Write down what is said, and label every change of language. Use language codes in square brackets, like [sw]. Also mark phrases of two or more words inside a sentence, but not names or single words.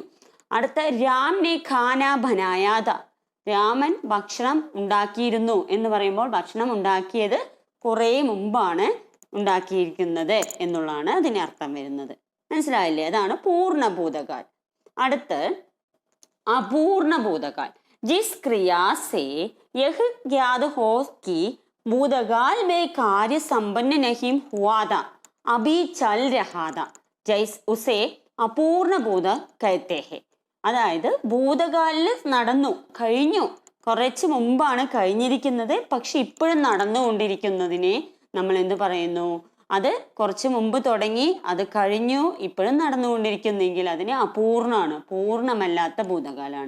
[hi] അടുത്ത राम ने खाना बनाया था. [ml] രാമൻ ഭക്ഷണം ഉണ്ടാക്കിയിരുന്നു എന്ന് പറയുമ്പോൾ ഭക്ഷണം ഉണ്ടാക്കിയത് കുറേ മുമ്പാണ് ഉണ്ടാക്കിയിരിക്കുന്നത് എന്നുള്ളതാണ് അതിന് അർത്ഥം വരുന്നത്. മനസ്സിലായില്ലേ? അതാണ് [hi] पूर्ण भूतकाल. [ml] അടുത്ത് [hi] अपूर्ण भूतकाल. जिस क्रिया से यह ज्ञात हो कि भूतकाल में कार्य संपन्न नहीं हुआ था, अभी चल रहा था, जैसे उसे अपूर्ण भूत कहते हैं. [ml] അതായത് ഭൂതകാലിൽ കഴിഞ്ഞു, കുറച്ച് മുമ്പാണ് കഴിഞ്ഞിരിക്കുന്നത്, പക്ഷെ ഇപ്പോഴും നടന്നുകൊണ്ടിരിക്കുന്നതിനെ നമ്മൾ എന്ത് പറയുന്നു? അത് കുറച്ച് മുമ്പ് തുടങ്ങി, അത് കഴിഞ്ഞു, ഇപ്പോഴും നടന്നുകൊണ്ടിരിക്കുന്നെങ്കിൽ അതിന് അപൂർണമാണ്, പൂർണ്ണമല്ലാത്ത ഭൂതകാലാണ്.